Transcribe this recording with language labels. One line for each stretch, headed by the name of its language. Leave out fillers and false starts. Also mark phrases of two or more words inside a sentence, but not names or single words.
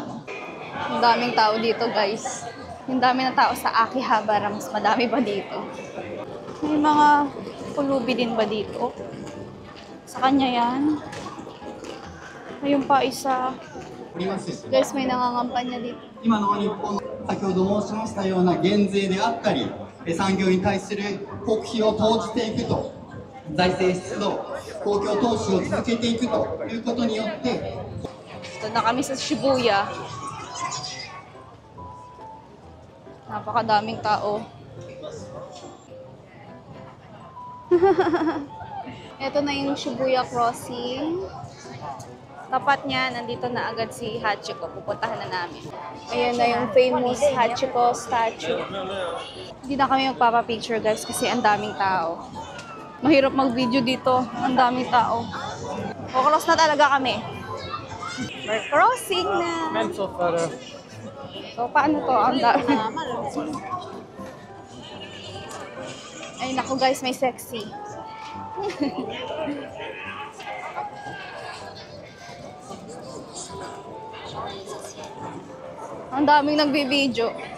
Filipino: Ang daming tao dito, guys. Yung dami ng tao sa Akihabara, mas madami pa dito. May mga pulubi din ba dito? Sa kanya yan. Ayun pa isa. Guys, may nangangampanya dito.
Japanese: 今の日本の先ほど申しましたような減税であったり、産業に対する国費を投じていくと、財政出動、公共投資を続けていくということによって、
Filipino: Ito na kami sa Shibuya. Napakadaming tao. Ito na yung Shibuya Crossing. Tapat niya, nandito na agad si Hachiko. Pupuntahan na namin. Ayan na yung famous Hachiko statue. Hindi na kami magpapapicture guys kasi ang daming tao. Mahirap mag-video dito. Ang daming tao. Kukross na talaga kami.
English: We're crossing na. Men so far.
Filipino: So, paano to? Ang dami. Ay, naku guys, may sexy. Ang daming nagbibideo.